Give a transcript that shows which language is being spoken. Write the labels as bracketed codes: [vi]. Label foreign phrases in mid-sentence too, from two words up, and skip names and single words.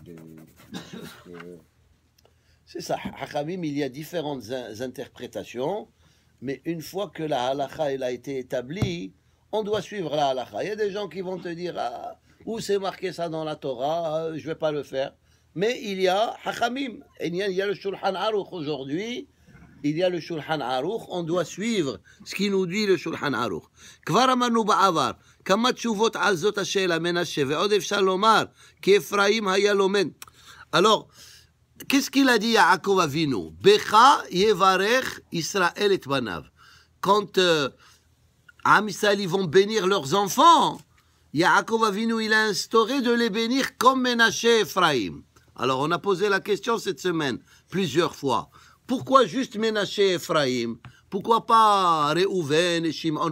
[fr] C'est ça, Hachamim, il y a différentes interprétations, mais une fois que la halakha elle a été établie, on doit suivre la halakha. Il y a des gens qui vont te dire, où c'est marqué ça dans la Torah, je ne vais pas le faire. Mais il y a Hachamim, il y a le Shulchan Aruch aujourd'hui, il y a le Shulchan Aruch, on doit suivre ce qui nous dit le Shulchan Aruch. [he] כבר אמרנו בעבר, כמה תשובות על זאת השאלה מנשה, ועוד אפשר לומר, כי אפרים היה לומד. [fr] Alors, qu'est-ce qu'il a dit Yaakov Avinu? [he] בך יברך ישראל et banav. [fr] Quand Am Israël ils vont bénir leurs enfants, Yaakov Avinu il a instauré de les bénir comme Ménaché et Ephraim. Alors on a posé la question cette semaine plusieurs fois. Pourquoi juste Ménaché et Ephraim? Pourquoi pas Réhouven et Shimon?